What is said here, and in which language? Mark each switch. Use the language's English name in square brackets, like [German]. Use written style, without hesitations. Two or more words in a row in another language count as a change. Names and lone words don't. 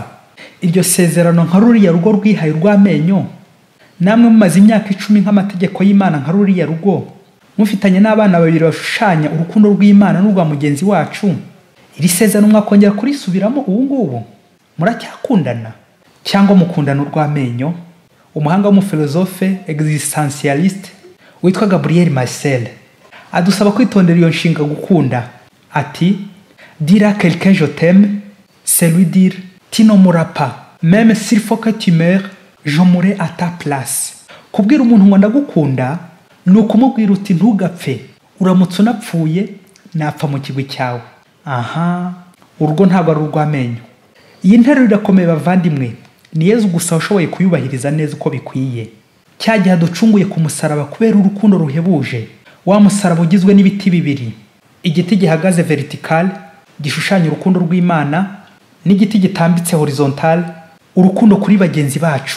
[Kinyarwanda] Iryo sezerano nka ruriya rugo rwihaye rw'amenyo, namwe mumaze imyaka 10 nk'amategeko y'Imana nka ruriya rugo, mufitanye n'abana babiri bashushanya urukundo rw'Imana n'urwa mugenzi wacu, iri sezerano mwakongera kurisubiramo ubu ngubu? Muracyakundana cyangwa mukundana urw'amenyo? Umuhanga w'umufilozofe existentialiste witwa Gabriel Marcel adusaba kwitondera iyo nshinga gukunda. Ati, [French] dire à quelqu'un je t'aime, c'est lui dire tu ne mourras pas, même s'il faut que tu meurs, je mourrai à ta place. [Kinyarwanda] Kubwira umuntu ngo ndagukunda ni ukumubwira uti ntugapfe, uramutse unapfuye napfa mu kigwi cyawe. Aha, urwo ntabwo ari urw'amenyo. Iyi nteruro irakomeye bavandimwe, ni Yezu gusa ushoboye kuyubahiriza neza uko bikwiye. Cya gihe ducunguye ku musaraba kubera urukundo ruhebuje, wa musaraba ugizwe n'ibiti bibiri, igiti gihagaze vertical gishushanya urukundo rw'Imana, n'igiti gitambitse horizontal urukundo kuri bagenzi bacu.